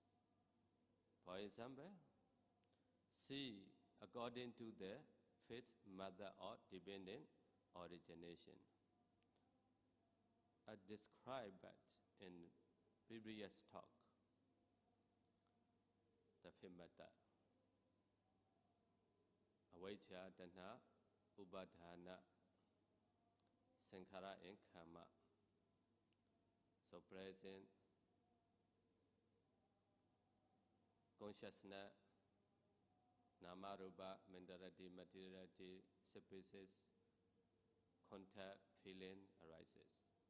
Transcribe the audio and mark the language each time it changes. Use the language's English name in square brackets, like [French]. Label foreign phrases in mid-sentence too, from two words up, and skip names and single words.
[English] For example, see according to the 5th mother or dependent origination. I described that in previous talk. The 5th method. [Pali] Avijja, tanha, upadana, sankhara, [English] and karma. So present consciousness, [Pali] nama, rupa, [English] mentality, materiality, species, contact, feeling arises.